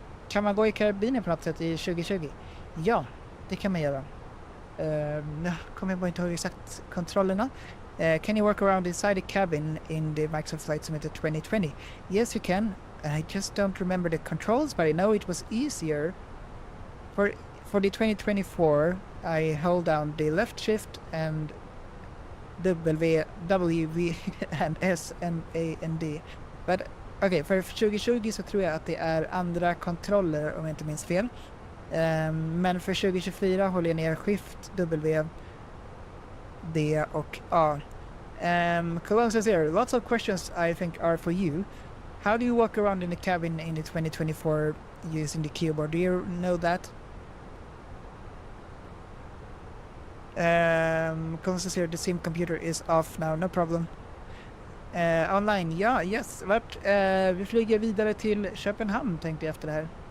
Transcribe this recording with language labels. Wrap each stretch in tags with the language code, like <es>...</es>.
<sv>Kan man gå i kabinen på något sätt i 2020? Ja, det kan man göra. Kommer jag bara inte ihåg exakt kontrollerna.</sv> <en>Can you work around inside the cabin in the Microsoft Flight Simulator 2020? Yes, you can. I just don't remember the controls, but I know it was easier. For the 2024, I hold down the left shift and W, and S, M, A, and D. But okay,</en> <sv>för 2020 så tror jag att det är andra kontroller om jag inte minns fel. Men för 2024 håller jag ner Shift, W, D och A.</sv> <en>Cologne says here, lots of questions I think are for you. How do you walk around in the cabin in the 2024 using the keyboard? Do you know that? Cologne says here, the sim computer is off now, no problem. Online,</en> <sv>ja,</sv> <en>yes.</en> <sv>Vi flyger vidare till Köpenhamn tänkte jag efter det här.</sv>